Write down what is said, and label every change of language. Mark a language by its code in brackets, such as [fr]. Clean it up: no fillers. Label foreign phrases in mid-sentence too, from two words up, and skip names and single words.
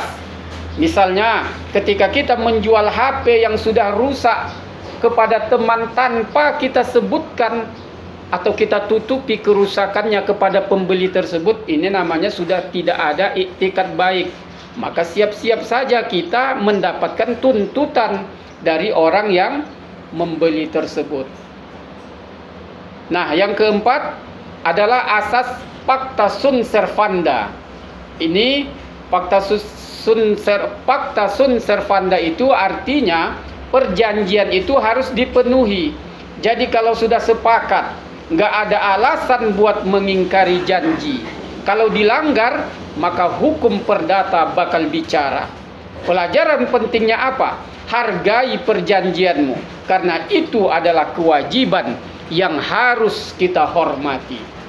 [id] Misalnya, ketika kita menjual HP yang sudah rusak kepada teman tanpa kita sebutkan atau kita tutupi kerusakannya kepada pembeli tersebut, ini namanya sudah tidak ada iktikad baik. Maka siap-siap saja kita mendapatkan tuntutan dari orang yang membeli tersebut. Nah, yang keempat adalah asas [la] pacta sunt servanda. [id] Ini [la] Pacta sunt servanda [id] itu artinya perjanjian itu harus dipenuhi. Jadi kalau sudah sepakat, nggak ada alasan buat mengingkari janji. Kalau dilanggar, maka hukum perdata bakal bicara. Pelajaran pentingnya apa? Hargai perjanjianmu, karena itu adalah kewajiban yang harus kita hormati.